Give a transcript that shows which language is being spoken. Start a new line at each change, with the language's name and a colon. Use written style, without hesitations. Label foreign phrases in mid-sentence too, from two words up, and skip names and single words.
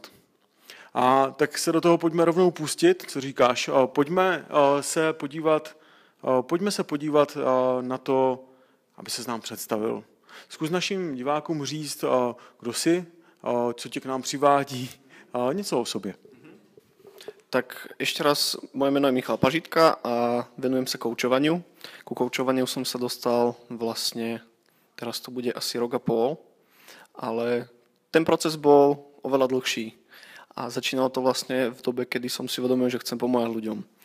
Czech: A tak se do toho pojďme rovnou pustit, co říkáš. Pojďme se podívat na to, aby se nám představil. Zkus našim divákům říct, kdo jsi, co tě k nám přivádí, něco o sobě.
Slovak: Tak ešte raz, moje meno je Michal Pažitka a venujem sa koučovaniu. Ku koučovaniu som sa dostal vlastne, teraz to bude asi rok a pol, ale ten proces bol oveľa dlhší. A začínalo to vlastne v dobe, kedy som si uvedomil, že chcem pomáhať ľuďom.